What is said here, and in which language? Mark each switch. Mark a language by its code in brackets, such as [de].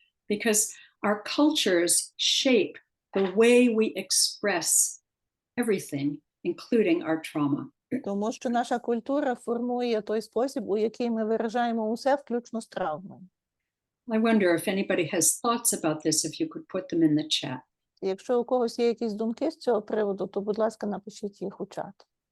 [en] Because our cultures shape the way we express everything, including our trauma. [uk] Тому що наша культура формує той спосіб, у який ми виражаємо усе, включно з травмою. [en] I wonder if anybody has thoughts about this, if you could put them in the chat. [uk] Якщо у когось є якісь думки з цього приводу, то, будь ласка, напишіть їх у чат.